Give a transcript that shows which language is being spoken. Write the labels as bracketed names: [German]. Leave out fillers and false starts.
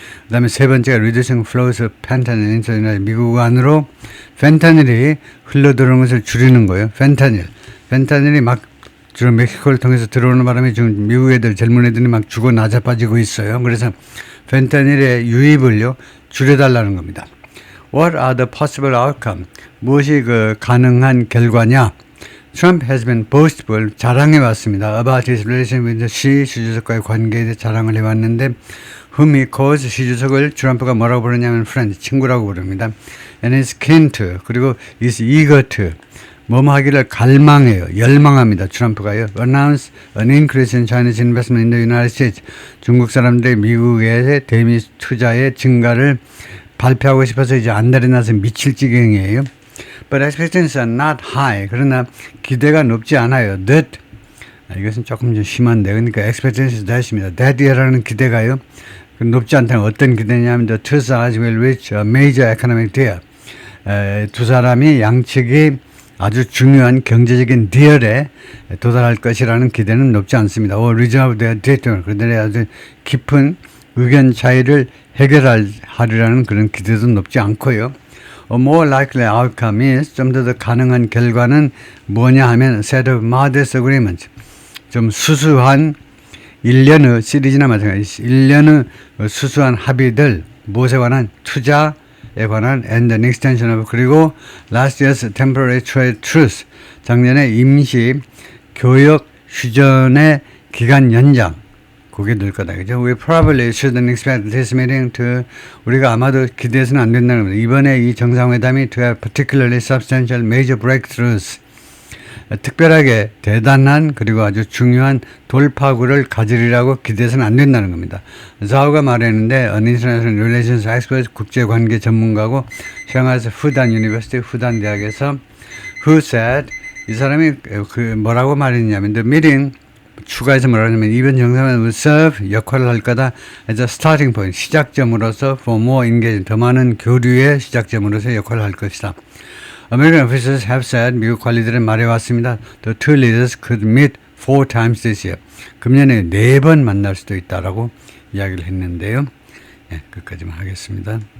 [Korean] 그 다음에 세 번째가 reducing flows of fentanyl into 미국 안으로 펜타닐이 흘러들어오는 것을 줄이는 거예요. 펜타닐이 막 주로 멕시코를 통해서 들어오는 바람에 지금 미국 애들, 젊은 애들이 막 죽어 나자빠지고 있어요. 그래서 펜타닐의 유입을요, 줄여달라는 겁니다. [English] What are the possible outcome? [Korean] 무엇이 가능한 결과냐? [English] Trump has been boastful, 자랑해왔습니다. [Korean] About his relation with 시 주석과의 관계에 대해 자랑을 해왔는데, whom he calls 시 주석을 트럼프가 뭐라고 부르냐면 friend, 친구라고 부릅니다. [English] And is keen to, 그리고 is eager to, 뭐뭐 하기를 갈망해요. [Korean] 열망합니다. 트럼프가요. [English] Announce an increase in Chinese investment in the United States. [Korean] 중국 사람들의 미국의 대미 투자의 증가를 발표하고 싶어서 이제 안달이 나서 미칠 지경이에요. [English] But expectations are not high. [Korean] 그러나 기대가 높지 않아요. That 이것은 조금 좀 심한데 그러니까 expectations that 입니다. that이라는 기대가요. [English] 높지 않다는 어떤 기대냐면 the two sides will reach a major economic deal. [Korean] 두 사람이 양측이 아주 중요한 경제적인 디얼에 도달할 것이라는 기대는 높지 않습니다. [English] resolve their difference. [Korean] 그들의 아주 깊은 의견 차이를 해결하리라는 그런 기대도 높지 않고요. [English] A more likely outcome is 좀 더 가능한 결과는 뭐냐 하면 set of modest agreements. [Korean] 좀 수수한 1년의 시리즈나 마찬가지 1년의 수수한 합의들 무엇에 관한 투자에 관한 and an extension of 그리고 last year's temporary trade truce 작년에 임시 교역 휴전의 기간 연장 그게 늘 거다. 그죠? [English] We probably shouldn't expect this meeting to 우리가 아마도 기대해서는 안 된다는 겁니다. [Korean] 이번에 이 정상회담이 to have particularly substantial major breakthroughs 특별하게 대단한 그리고 아주 중요한 돌파구를 가지리라고 기대해서는 안 된다는 겁니다. 자오가 말했는데 An International Relations Expert 국제관계 전문가고 샹하이에서 후단 유니버시티 후단 대학에서 who said 이 사람이 그 뭐라고 말했냐면 the meeting 추가해서 뭐라 하냐면 이번 정상회담은 serve 역할을 할 거다 as a starting point 시작점으로서 for more engagement 더 많은 교류의 시작점으로서 역할을 할 것이다. [English] American officials have said 미국 관리들은 말해왔습니다. The two leaders could meet 4 times this year. [Korean] 금년에 4번 만날 수도 있다라고 이야기를 했는데요. 네, 끝까지만 하겠습니다.